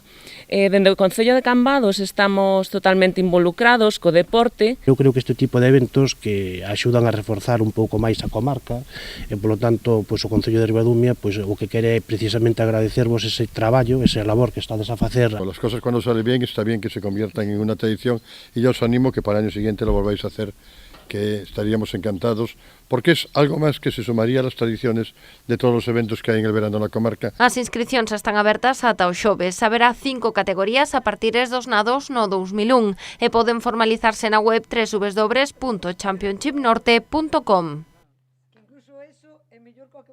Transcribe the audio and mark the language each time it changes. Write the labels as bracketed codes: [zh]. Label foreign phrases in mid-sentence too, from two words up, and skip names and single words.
[gl] Dende o Concello de Cambados estamos totalmente involucrados co deporte. Eu creo que este tipo de eventos que axudan a reforzar un pouco máis a comarca e, polo tanto, o Concello de Ribadumia o que quere é precisamente agradecervos ese traballo, esa labor que estades a facer. [es] Las cosas cuando salen bien, está bien que se conviertan en una tradición y yo os animo que para el año siguiente lo volváis a hacer, que estaríamos encantados, porque es algo más que se sumaría a las tradiciones de todos los eventos que hay en el verano [gl] na comarca. As inscricións están abertas ata o xoves. Haberá 5 categorías a partir dos nados no 2001 e poden formalizarse na web www.championshipnorte.com.